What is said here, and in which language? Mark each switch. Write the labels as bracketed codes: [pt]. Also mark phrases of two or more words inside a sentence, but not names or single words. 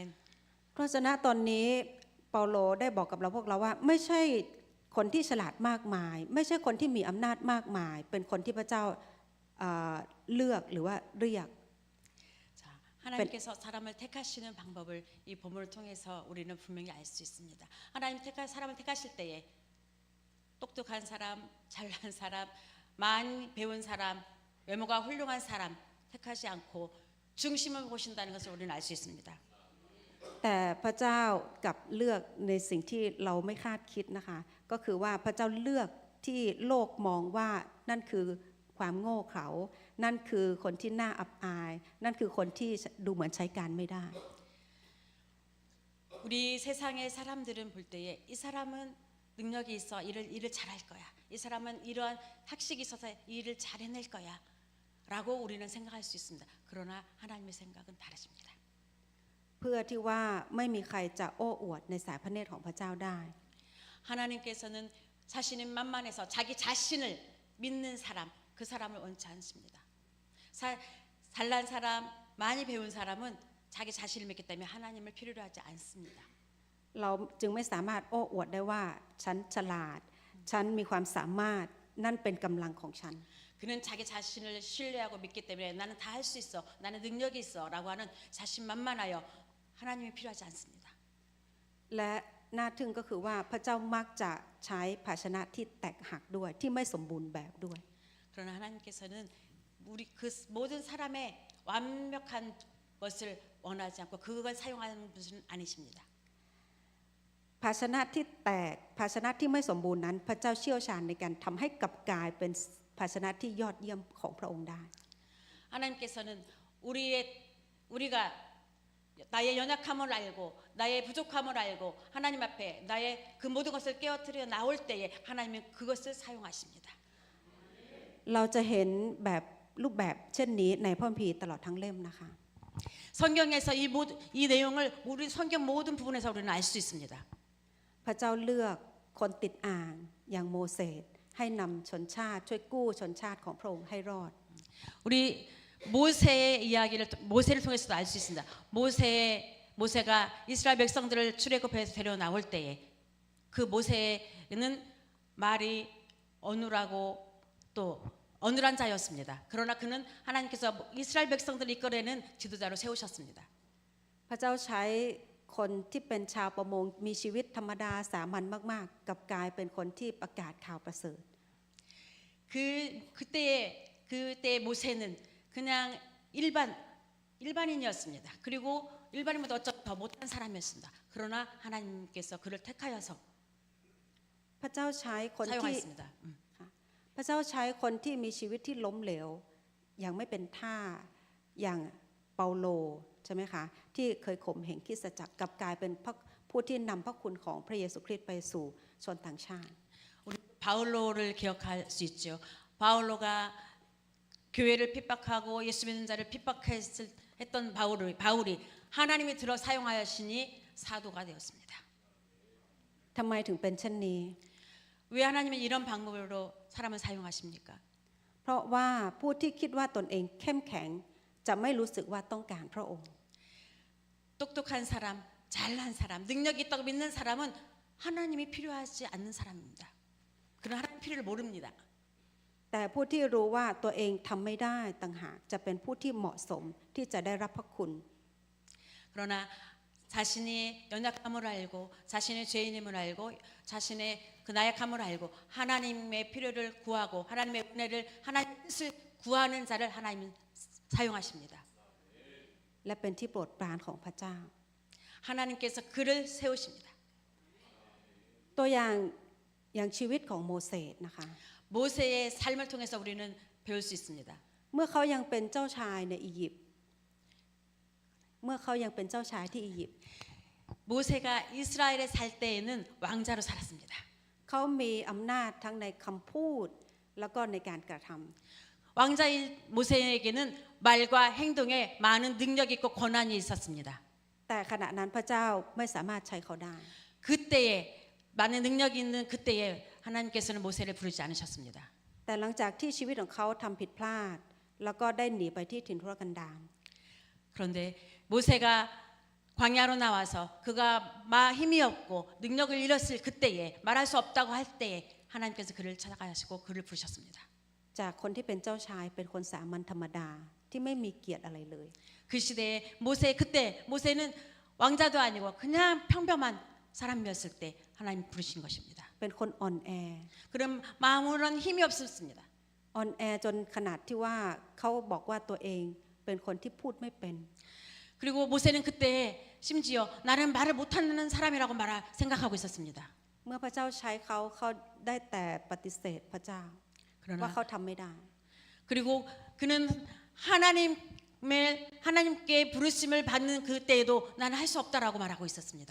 [th] เพราะฉะนั้นตอนนี้เปาโลได้บอกกับเราพวกเราว่าไม่ใช่คนที่ฉลาดมากมาย ไม่ใช่คนที่มีอำนาจมากมาย เป็นคนที่พระเจ้าเลือกหรือว่าเรียก [ko] 자, 하나님께서 사람을 택하시는 방법을 이 본문을 통해서 우리는 분명히 알 수 있습니다. 하나님 사람을 택하실 때에 똑똑한 사람, 잘난 사람, 많이 배운 사람, 외모가 훌륭한 사람 택하지 않고 중심을 보신다는 것을 우리는 알 수 있습니다. [th] แต่พระเจ้ากลับเลือกในสิ่งที่เราไม่คาดคิดนะคะก็คือว่าพระเจ้าเลือกที่โลกมองว่านั่นคือความโง่เขลานั่นคือคนที่น่าอับอายนั่นคือคนที่ดูเหมือนใช้การไม่ได้ [ko] 우리 세상의 사람들은 볼 때에 이 사람은 능력이 있어 일을 잘할 거야. 이 사람은 이러한 학식이 있어서 일을 잘 해낼 거야. 라고 우리는 생각할 수 있습니다. 그러나 하나님의 생각은 다르십니다. [th] เพื่อที่ว่าไม่มีใครจะโอ้อวดในสายพระเนตรของพระเจ้าได้ [ko] 하나님께서는 자신이 만만해서 자기 자신을 믿는 사람, 그 사람을 원치 않습니다. 잘난 사람, 많이 배운 사람은 자기 자신을 믿기 때문에 하나님을 필요로 하지 않습니다. [th] เราจึงไม่สามารถโอ้อวดได้ว่าฉันฉลาดฉันมีความสามารถนั่นเป็นกำลังของฉัน [ko] 그는 자기 자신을 신뢰하고 믿기 때문에 나는 다 할 수 있어, 나는 능력이 있어라고 하는 자신만만하여 하나님이 필요하지 않습니다. [th] และน่าทึ่งก็คือว่าพระเจ้ามักจะใช้ภาชนะที่แตกหักด้วยที่ไม่สมบูรณ์แบบด้วย [ko] 그러나 하나님께서는 우리 그 모든 사람의 완벽한 것을 원하지 않고 그걸 사용하는 분은 아니십니다. [th] ภาชนะที่แตกภาชนะที่ไม่สมบูรณ์นั้นพระเจ้าเชี่ยวชาญในการทำให้กลับกลายเป็นภาชนะที่ยอดเยี่ยมของพระองค์ได้ [ko] 하나님께서는 우리가 나의 연약함을 알고 나의 부족함을 알고 하나님 앞에 나의 그 모든 것을 깨어뜨려 나올 때에 하나님은 그것을 사용하십니다. [th] เราจะเห็นแบบรูปแบบเช่นนี้ในพระคัมภีร์ตลอดทั้งเล่มนะคะ [ko] 성경에서 이 내용을 우리 성경 모든 부분에서 우리는 알 수 있습니다. [th] พระเจ้าเลือกคนติดอ่างอย่างโมเสสให้นำชนชาติช่วยกู้ชนชาติของพระองค์ให้รอด [ko] 우리 모세의 이야기를 모세를 통해서도 알 수 있습니다. 모세가 이스라엘 백성들을 출애굽해서 데려 나올 때에 그 모세는 말이 어눌하고 또 어눌한 자였습니다. 그러나 그는 하나님께서 이스라엘 백성들을 이끌어내는 지도자로 세우셨습니다. [th] พระเจ้าใช้คนที่เป็นชาวประมงมีชีวิตธรรมดาสามัญมากๆกับกลายเป็นคนที่ประกาศข่าวประเสริฐ [ko] 그때 모세는 그냥 일반인이었습니다. 그리고 일반인보다 어쩌면 더 못한 사람이었습니다. 그러나 하나님께서 그를 택하여서 [th] พระเจ้าใช้คนที่ [ko] 사용하였습니다. [th] พระเจ้าใช้คนที่มีชีวิตที่ล้มเหลวอย่างไม่เป็นท่าอย่างเปาโลใช่ไหมคะที่เคยข่มเหงคริสตจักรกลับกลายเป็นผู้ที่นำพระคุณของพระเยซูคริสต์ไปสู่ชนต่างชาติ [ko] 우리 바울로를 기억할 수 있죠. 바울로가 교회를 핍박하고 예수 믿는 자를 핍박했던 바울이 하나님이 들어 사용하시니 사도가 되었습니다. [th] ทำไมถึงเป็นเช่นนี้ [ko] 왜 하나님은 이런 방법으로 사람을 사용하십니까? [th] เพราะว่าผู้ที่คิดว่าตนเองเข้มแข็งจะไม่รู้สึกว่าต้องการพระองค์ [ko] 똑똑한 사람, 잘난 사람, 능력이 있다고 믿는 사람은 하나님이 필요하지 않는 사람입니다. 그런 하나님 필요를 모릅니다. [th] แต่ผู้ที่รู้ว่าตัวเองทำไม่ได้ต่างหากจะเป็นผู้ที่เหมาะสมที่จะได้รับพระคุณ [ko] 그러나 자신이 연약함을 알고 자신의 죄인임을 알고 자신의 그 나약함을 알고 하나님의 필요를 구하고 하나님의 은혜를 하나님의 뜻을 구하는 자를 하나님은 사용하십니다. [th] และเป็นที่โปรดปรานของพระเจ้า [ko] 하나님께서 그를 세우십니다. [th] ตัวอย่างชีวิตของโมเสสนะคะ [ko] 모세의 삶을 통해서 우리는 배울 수 있습니다. [th] เมื่อเขายังเป็นเจ้าชายในอียิปต์เมื่อเขายังเป็นเจ้าชายที่อียิปต์ [ko] 모세가 이스라엘에 살 때에는 왕자로 살았습니다. [th] เขามีอำนาจทั้งในคำพูดแล้วก็ในการกระทำ [ko] 왕자인 모세에게는 말과 행동에 많은 능력이 있고 권한이 있었습니다. [th] แต่ขณะนั้นพระเจ้าไม่สามารถใช้เขาได้ [ko] 그때에 많은 능력이 있는 그때에 하나님께서는 모세를 부르지 않으셨습니다. [th] แต่หลังจากที่ชีวิตของเขาทำผิดพลาดแล้วก็ได้หนีไปที่ถิ่นทุรกันดาร [ko] 그런데 모세가 광야로 나와서 그가 힘이 없고 능력을 잃었을 그때에 말할 수 없다고 할 때에 하나님께서 그를 찾아가시고 그를 부르셨습니다. [th] จากคนที่เป็นเจ้าชายเป็นคนสามัญธรรมดาที่ไม่มีเกียรติอะไรเลย [ko] 그 시대에 그때 모세는 왕자도 아니고 그냥 평범한 사람이었을 때 하나님 부르신 것입니다. [th] เป็นคนอ่อนแอ [ko] 그럼 마음으로는 힘이 없었습니다. [th] อ่อนแอจนขนาดที่ว่าเขาบอกว่าตัวเองเป็นคนที่พูดไม่เป็น [ko] 그리고 모세는 그때 심지어 나는 말을 못하는 사람이라고 생각하고 있었습니다. [th] เมื่อพระเจ้าใช้เขาเขาได้แต่ปฏิเสธพระเจ้าว่าเขาทำไม่ได้ [ko] 그리고 그는 하나님께 부르심을 받는 그때에도 나는 할 수 없다라고 말하고 있었습니다.